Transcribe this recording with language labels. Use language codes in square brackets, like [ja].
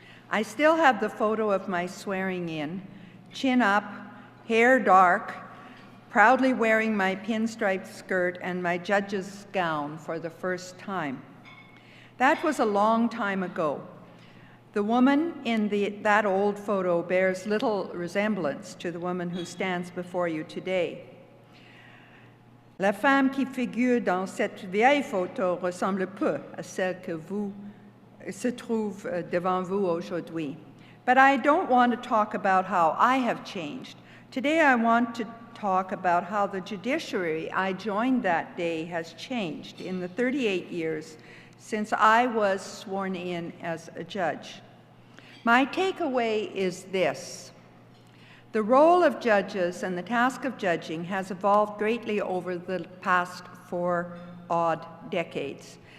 [en] I still have the photo of my swearing in, chin up, hair dark, proudly wearing my pinstriped skirt and my judge's gown for the first time. That was a long time ago. The woman in that old photo bears little resemblance to the woman who stands before you today. [fr] La femme qui figure dans cette vieille photo ressemble peu à celle que se trouve devant vous aujourd'hui. [en] But I don't want to talk about how I have changed. Today I want to talk about how the judiciary I joined that day has changed in the 38 years since I was sworn in as a judge. My takeaway is this. The role of judges and the task of judging has evolved greatly over the past 4 odd decades.